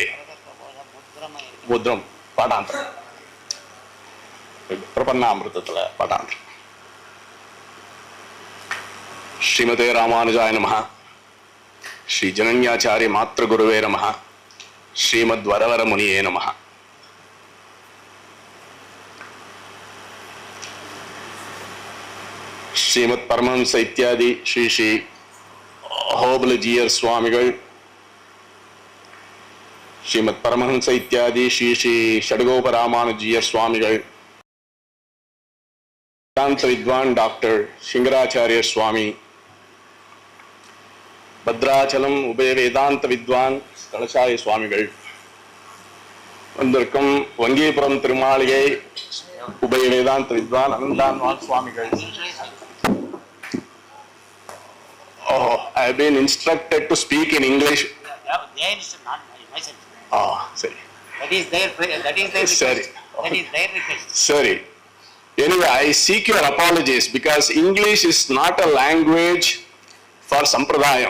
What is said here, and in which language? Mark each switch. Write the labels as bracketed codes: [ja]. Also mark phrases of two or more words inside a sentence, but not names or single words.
[te] ముద్రం పాఠాంతరం ప్రపన్నామృతத்துல పాఠాంతరం. శ్రీమతే రామానుజాయ నమః. శ్రీ జనన్యాచార్య మాతృగురువే నమః. శ్రీమద్వరవర మునియే నమః. [kn] ಶ್ರೀಮತ್ ಪರಮಹಂಸ ಇತ್ಯಾದಿ ಶ್ರೀ ಶ್ರೀ ಹೋಬಲಜಿಯರ್ ಸ್ವಾಮಿಗಳು, ಶ್ರೀಮತ್ ಪರಮಹಂಸ ಇತ್ಯಾದಿ ಶ್ರೀ ಶ್ರೀ ಷಡ್ಗೋಪರಾಮಾನುಜಿಯರ್ ಸ್ವಾಮಿಗಳು, ವೇದಾಂತ ವಿದ್ವಾನ್ ಡಾಕ್ಟರ್ ಶಿಂಗರಾಚಾರ್ಯ ಸ್ವಾಮಿ, ಭದ್ರಾಚಲಂ ಉಭಯ ವೇದಾಂತ ವಿದ್ವಾನ್ ಕಳಶಾಯ ಸ್ವಾಮಿಗಳು, [ta] வந்திருக்கும் வங்கிபுரம் திருமாளிகை உபய வேதாந்த வித்வான் அனந்தான்வால் சுவாமிகள். [en] Oh, I have been instructed to speak in English. They is not myself. Oh, sorry. That is their request. Sorry. That is their request. Sorry. Anyway, I seek your apologies because English is not a language for sampradayam.